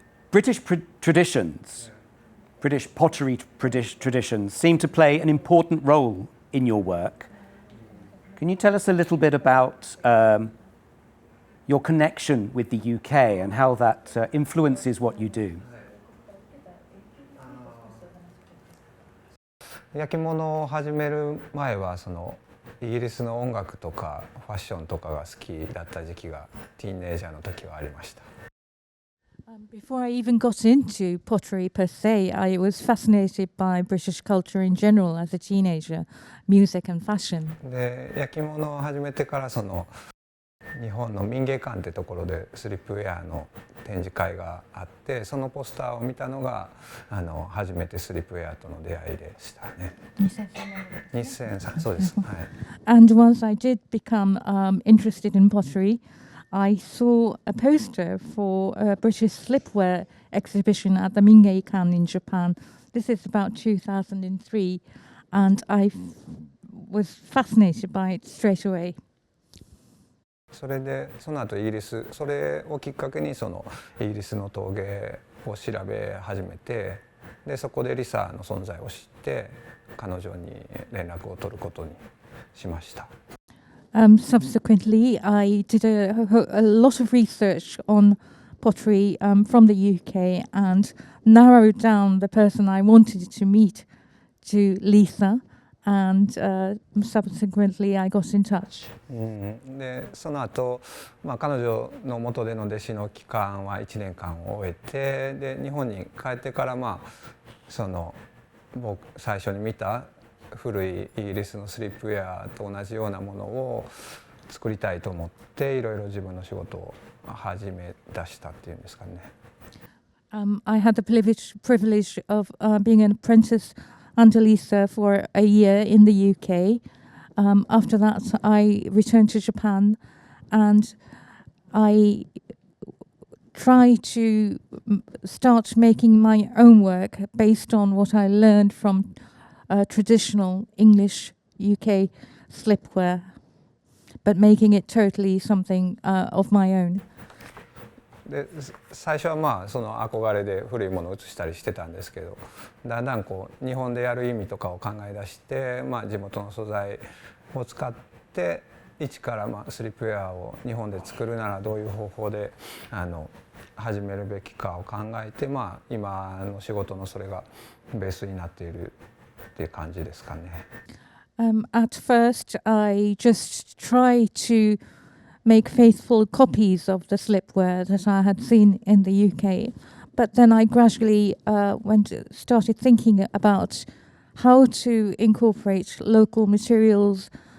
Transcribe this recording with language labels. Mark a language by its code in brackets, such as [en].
[en] British traditions, British pottery traditions seem to play an important role in your work. Can you tell us a little bit about your connection with the UK and how that influences what you do? [ja] 焼き物を始める前はイギリスの音楽とかファッションとかが好きだった時期がティーンエイジャーの時はありました。 [en] Before I even got into pottery per se, I was fascinated by British culture in general as a teenager, music and fashion. [ja] で、焼き物を始めてから日本の民芸館ってところでスリップウェアの展示会があって、そのポスターを見たのが初めてスリップウェアとの出会いでしたね。 2003、そうです。はい。 [en] And once I did become interested in pottery, I saw a poster for a British slipware exhibition at the Mingei-kan in Japan. This is about 2003, and I was fascinated by it straight away. [ja] それでその後イギリス、それをきっかけにイギリスの陶芸を調べ始めて、でそこでリサの存在を知って彼女に連絡を取ることにしました。 [en] Subsequently, I did a lot of research on pottery from the UK and narrowed down the person I wanted to meet to Lisa, and subsequently I got in touch. [ja] でその後、彼女の元での弟子の期間は1年間を終えて、で日本に帰ってから僕最初に見た古いイギリスのスリップウェアと同じようなものを作りたいと思っていろいろ自分の仕事を始め出したっていうんですかね。 [en] I had the privilege of being an apprentice under Lisa for a year in the UK. After that, I returned to Japan, and I tried to start making my own work based on what I learned from traditional English UK slipware, but making it totally something of my own. [ja] で最初はその憧れで古いものを写したりしてたんですけど、だんだん日本でやる意味とかを考え出して、地元の素材を使って一からスリップウェアを日本で作るならどういう方法で始めるべきかを考えて、今の仕事のそれがベースになっているっていう感じですかね。 [en] At first, I just tried to make faithful copies of the slipware that I had seen in the UK, but then I gradually started thinking about how to incorporate local materials,